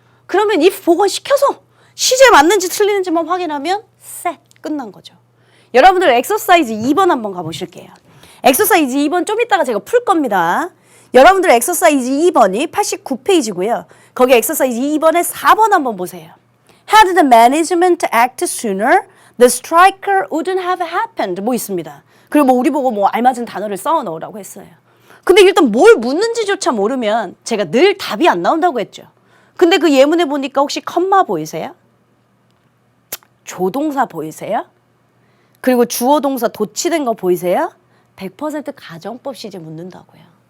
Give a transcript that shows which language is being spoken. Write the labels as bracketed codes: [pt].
[ko] 그러면 if 복원시켜서 시제 맞는지 틀리는지만 확인하면 셋 끝난 거죠. 여러분들 엑서사이즈 2번 한번 가보실게요. 엑서사이즈 2번 좀 이따가 제가 풀 겁니다. 여러분들 엑서사이즈 2번이 89페이지고요. 거기 엑서사이즈 2번에 4번 한번 보세요. [en] Had the management act sooner, the striker wouldn't have happened. [ko] 뭐 있습니다. 그리고 뭐 우리 보고 뭐 알맞은 단어를 써 넣으라고 했어요. 근데 일단 뭘 묻는지조차 모르면 제가 늘 답이 안 나온다고 했죠. 근데 그 예문에 보니까 혹시 컴마 보이세요? 조동사 보이세요? 그리고 주어 동사 도치된 거 보이세요? 100% 가정법 시제 묻는다고요.